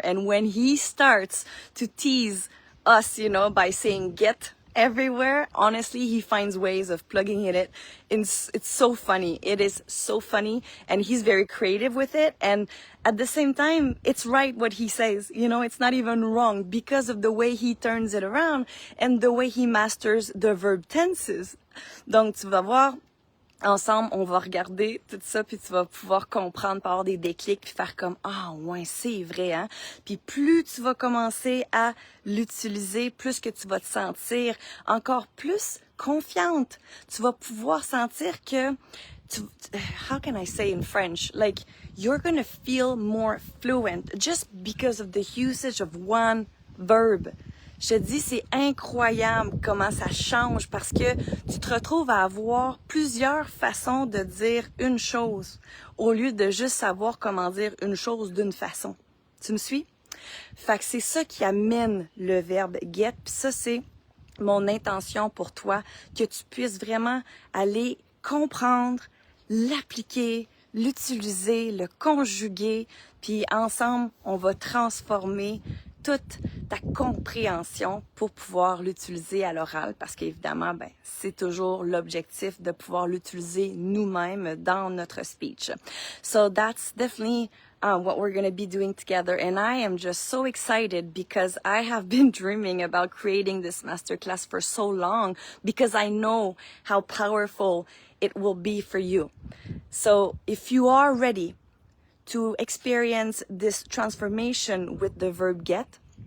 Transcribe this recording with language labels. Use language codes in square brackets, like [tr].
[en] And when he starts to tease us, you know, by saying get everywhere, honestly, he finds ways of plugging it in. It's so funny. It is so funny. And he's very creative with it. And at the same time, it's right what he says. You know, it's not even wrong because of the way he turns it around and the way he masters the verb tenses. [fr] Donc, tu vas voir, ensemble, on va regarder tout ça, puis tu vas pouvoir comprendre, par avoir des déclics, puis faire comme « Ah, ouais, c'est vrai, hein? » Puis plus tu vas commencer à l'utiliser, plus que tu vas te sentir encore plus confiante. Tu vas pouvoir sentir que... [en] how can I say in French? Like, you're gonna feel more fluent just because of the usage of one verb. [fr] Je te dis, c'est incroyable comment ça change parce que tu te retrouves à avoir plusieurs façons de dire une chose au lieu de juste savoir comment dire une chose d'une façon. Tu me suis? Fait que c'est ça qui amène le verbe get. Puis ça, c'est mon intention pour toi, que tu puisses vraiment aller comprendre, l'appliquer, l'utiliser, le conjuguer. Puis ensemble, on va transformer toute ta compréhension pour pouvoir l'utiliser à l'oral parce qu'évidemment, ben, c'est toujours l'objectif de pouvoir l'utiliser nous-mêmes dans notre speech. [en] So that's definitely what we're going to be doing together. And I am just so excited because I have been dreaming about creating this masterclass for so long because I know how powerful it will be for you. So if you are ready to experience this transformation with the verb get,